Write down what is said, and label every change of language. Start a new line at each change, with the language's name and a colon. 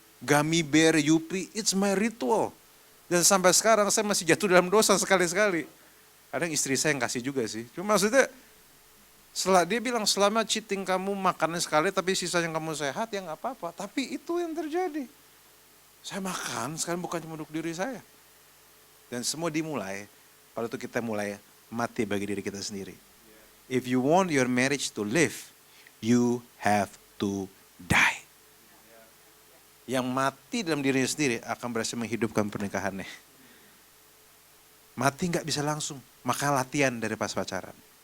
English: Gummy bear, Yupi, it's my ritual.
Indonesian: Dan sampai sekarang saya masih jatuh dalam dosa sekali-sekali. Kadang istri saya yang kasih juga sih. Cuma maksudnya, dia bilang selama
English: cheating
Indonesian: kamu makannya sekali tapi sisanya kamu sehat ya nggak apa-apa. Tapi itu yang terjadi. Saya makan sekarang bukan cuma untuk diri saya. Dan semua dimulai, pada itu kita mulai mati bagi diri kita sendiri.
English: If you want your marriage to live, you have to die.
Indonesian: Yang mati dalam dirinya sendiri akan berhasil menghidupkan pernikahannya. Mati nggak bisa langsung, maka latihan dari pas pacaran.